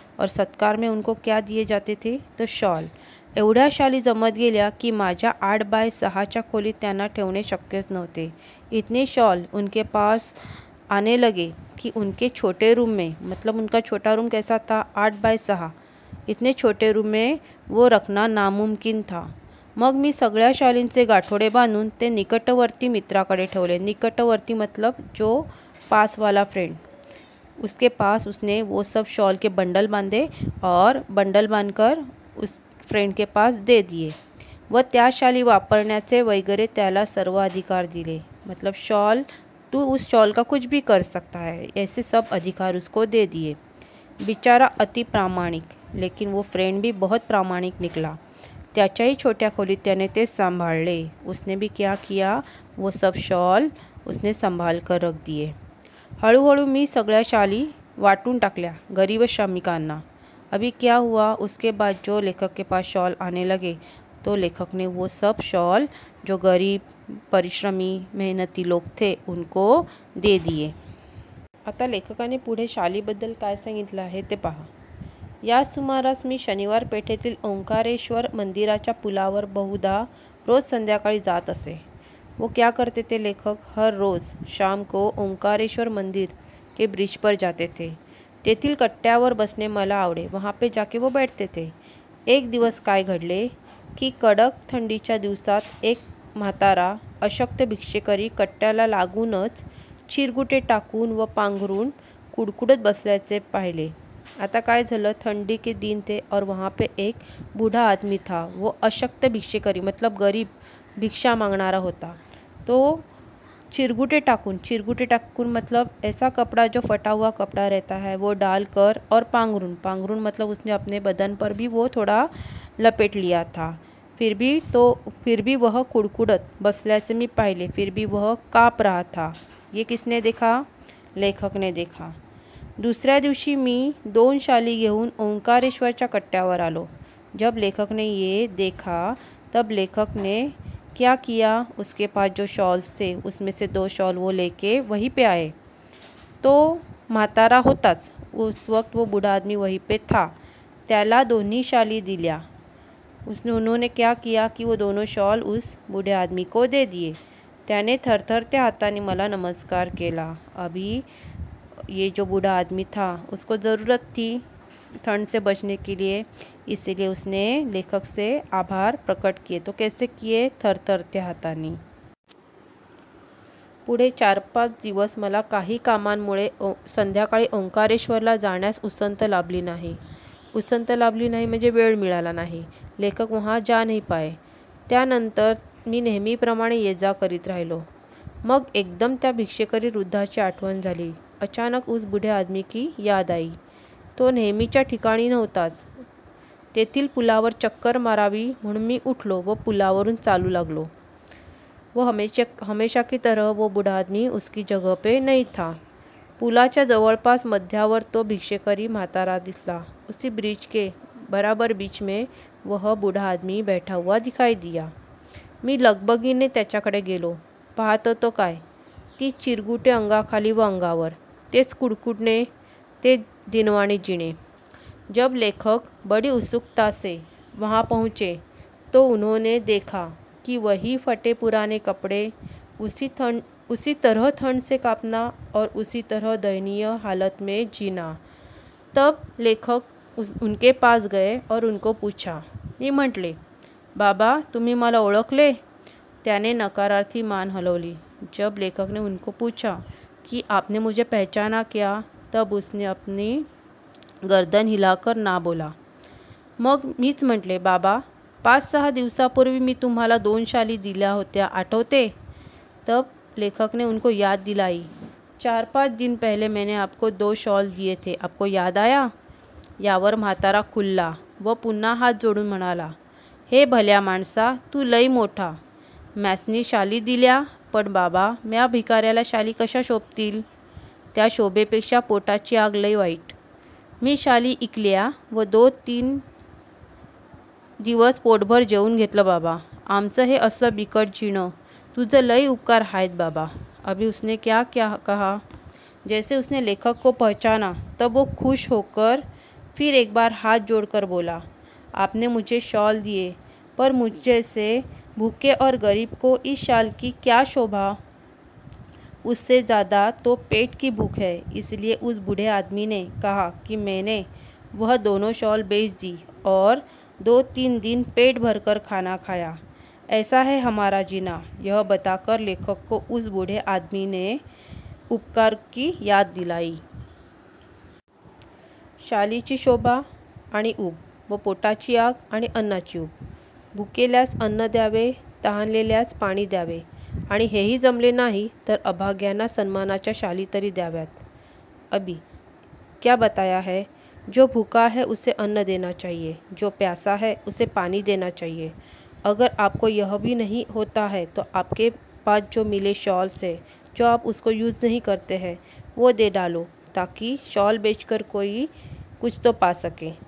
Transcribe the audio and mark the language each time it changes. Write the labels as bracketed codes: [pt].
[hi] और सत्कार में उनको क्या दिए जाते थे? तो शॉल. [mr] एवढ्या शाली जमत गेल्या की माझ्या 8x6च्या खोलीत त्यांना ठेवणे शक्यच नव्हते. [hi] इतने शॉल उनके पास आने लगे कि उनके छोटे रूम में, मतलब उनका छोटा रूम कैसा था? 8x6. इतने छोटे रूम में वो रखना नामुमकिन था. [mr] मग मी सगळ्या शालींचे गाठोडे बांधून ते निकटवर्ती मित्राकडे ठेवले. [hi] निकटवर्ती मतलब जो पास वाला फ्रेंड, उसके पास उसने वो सब शॉल के बंडल बांधे और बंडल बांधकर उस फ्रेंड के पास दे दिए [mr] व त्या शाली वापरण्याचे वगैरे त्याला सर्व अधिकार दिले. [hi] मतलब शॉल, तू उस शॉल का कुछ भी कर सकता है, ऐसे सब अधिकार उसको दे दिए. बेचारा अति प्रामाणिक, लेकिन वो फ्रेंड भी बहुत प्रामाणिक निकला. [mr] त्याच्याही छोट्या खोलीत त्याने ते संभाळले. [hi] उसने भी क्या किया? वो सब शॉल उसने संभाल कर रख दिए. [mr] हळूहळू मी सगळ्या शाली वाटून टाकल्या गरीब श्रमिकांना. [hi] अभी क्या हुआ? उसके बाद जो लेखक के पास शॉल आने लगे तो लेखक ने वो सब शॉल जो गरीब परिश्रमी मेहनती लोग थे उनको दे दिए. [mr] आता लेखकाने पुढे शालीबद्दल काय सांगितलं आहे ते पहा. या सुमारास मी शनिवार पेठेतील ओंकारेश्वर मंदिराच्या पुलावर बहुधा रोज संध्याकाळी जात असे. [hi] वो क्या करते थे लेखक? हर रोज़ शाम को ओंकारेश्वर मंदिर के ब्रिज पर जाते थे. [mr] तेथील कट्ट्यावर बसणे मला आवडे. [hi] वहाँ पे जाके वो बैठते थे. [mr] एक दिवस काय घडले की कडक थंडीच्या दिवसात एक म्हातारा अशक्त भिक्षेकरी कट्ट्याला लागूनच चिरगुटे टाकून व पांघरून कुडकुडत बसल्याचे पाहिले. आता काय झालं? [hi] ठंडी के दिन थे और वहाँ पे एक बूढ़ा आदमी था. वो अशक्त भिक्षेकरी मतलब गरीब भिक्षा मांगणारा होता. तो चिरगुटे टाकून मतलब ऐसा कपड़ा जो फटा हुआ कपड़ा रहता है वो डालकर और पांघरून मतलब उसने अपने बदन पर भी वो थोड़ा लपेट लिया था. फिर भी वह [mr] कुड़कुड़त बसल्याचे मी पाहिले. [hi] फिर भी वह काँप रहा था. ये किसने देखा? लेखक ने देखा. [mr] दुसऱ्या दिवशी मी 2 शाली घेऊन ओंकारेश्वरच्या कट्ट्यावर आलो. [hi] जब लेखक ने ये देखा तब लेखक ने क्या किया? उसके पास जो शॉल्स थे उसमें से 2 शॉल वो लेके वहीं पे आए. [mr] तो म्हातारा होताच, [hi] उस वक्त वो बूढ़ा आदमी वहीं पे था. [mr] त्याला दोन्ही शाली दिल्या. [hi] उन्होंने क्या किया कि वो दोनों शॉल उस बूढ़े आदमी को दे दिए. [mr] त्याने थरथरत्या हाताने मला नमस्कार केला. [hi] अभी ये जो बूढ़ा आदमी था उसको ज़रूरत थी ठंड से बचने के लिए, इसीलिए उसने लेखक से आभार प्रकट किए. तो कैसे किए? थरथरत्या हाताने. [mr] पुढे 4-5 दिवस मला काही कामांमुळे संध्याकाळी ओंकारेश्वरला जाण्यास उसंत लाभली नाही. उसंत लाभली नाही म्हणजे वेळ मिळाला नाही. [hi] लेखक वहाँ जा नहीं पाए. [mr] त्यानंतर मी नेहमीप्रमाणे ये जा करीत राहिलो. मग एकदम त्या भिक्षेकरी वृद्धाची आठवण झाली. [hi] अचानक उस बूढ़े आदमी की याद आई. [mr] तो नेहमीच्या ठिकाणी नव्हताच. तेथील पुलावर चक्कर मारावी म्हणून मी उठलो व पुलावरून चालू लागलो. [hi] वो हमेशा की तरह वो बूढ़ा आदमी उसकी जगह पे नहीं था. [mr] पुलाच्या जवळपास मध्यावर तो भिक्षेकरी म्हातारा दिसला. [hi] उसी ब्रिज के बराबर बीच में वह बूढ़ा आदमी बैठा हुआ दिखाई दिया. [mr] मी लगबगीने त्याच्याकडे गेलो. पाहतो तो काय, ती चिरगुटे अंगाखाली व अंगावर, तेच कुडकुडणे, ते दिनवाणी जीणे. [hi] जब लेखक बड़ी उत्सुकता से वहाँ पहुँचे तो उन्होंने देखा कि वही फटे पुराने कपड़े, उसी तरह ठंड से कांपना और उसी तरह दयनीय हालत में जीना. तब लेखक उनके पास गए और उनको पूछा. [mr] मी म्हटले, बाबा तुम्ही मला ओळखले? त्याने नकारार्थी मान हलवली. [hi] जब लेखक ने उनको पूछा कि आपने मुझे पहचाना क्या, तब उसने अपनी गर्दन हिलाकर ना बोला. [mr] मग मीच म्हटले, बाबा 5-6 दिवसापूर्वी मी तुम्हाला 2 शाली दिल्या होत्या, आठवते? [hi] तब लेखक ने उनको याद दिलाई. 4-5 दिन पहले मैंने आपको 2 शॉल दिए थे, आपको याद आया? [mr] यावर म्हातारा खुलला व पुन्हा हात जोडून म्हणाला, हे भल्या माणसा, तू लई मोठा. मॅसनी शाली दिल्या, पण बाबा म्या भिकाऱ्याला शाली कशा शोभतील? त्या शोभेपेक्षा पोटाची आग लई वाईट. मी शाली इकल्या व 2-3 दिवस पोटभर जेवून घेतलं बाबा. आमचं हे असं बिकट जीणं, तुझं लई उपकार आहेत बाबा. [hi] अभी उसने क्या क्या कहा? जैसे उसने लेखक को पहचाना तब वो खुश होकर फिर एक बार हाथ जोड़कर बोला, आपने मुझे शॉल दिए, पर मुझ जैसे भूखे और गरीब को इस शाल की क्या शोभा? उससे ज़्यादा तो पेट की भूख है. इसलिए उस बूढ़े आदमी ने कहा कि मैंने वह दोनों शॉल बेच दी और 2-3 दिन पेट भरकर खाना खाया. ऐसा है हमारा जीना. यह बताकर लेखक को उस बूढ़े आदमी ने उपकार की याद दिलाई. [mr] शालीची शोभा आणि ऊब व पोटाची आग आणि अन्नाची ऊब. भुकेल्यास अन्न द्यावे, तहानलेल्यास पाणी द्यावे आणि हेही जमले नाही तर अभाग्यांना सन्मानाच्या शाली तरी द्याव्यात. [hi] अभी क्या बताया है? जो भूखा है उसे अन्न देना चाहिए, जो प्यासा है उसे पानी देना चाहिए. अगर आपको यह भी नहीं होता है तो आपके पास जो मिले शॉल से जो आप उसको यूज़ नहीं करते हैं वो दे डालो, ताकि शॉल बेचकर कोई कुछ तो पा सके.